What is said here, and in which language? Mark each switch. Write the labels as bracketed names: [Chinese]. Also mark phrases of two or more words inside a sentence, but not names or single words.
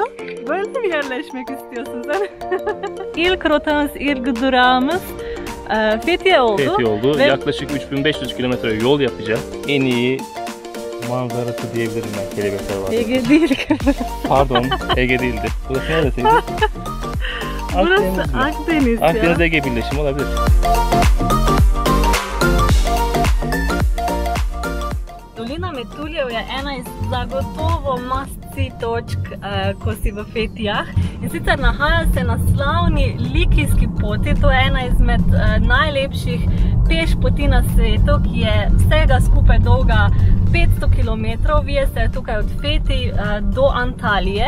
[Turkish] Böyle mi yerleşmek istiyorsun sen? İlk rotamız, ilk durağımız Fethiye oldu. Fethiye oldu. Ve yaklaşık 3500 kilometre yol yapacağız. En iyi manzarası diyebilirim ben Kelebekler Vadisi. Ege değil. Pardon, Ege değildi. Burası neresiydi? Burası Akdeniz ya. Akdeniz Ege birleşimi olabilir. [Slovenian] Dolina Metuljev je ena iz zagotovo must-see točk, ko si v Fetijah. In sicer nahaja se na slavni Likijski poti, to je ena izmed najlepših peš poti na svetu, ki je vsega skupaj dolga 500 km, vije se tukaj od Fetij do Antalije.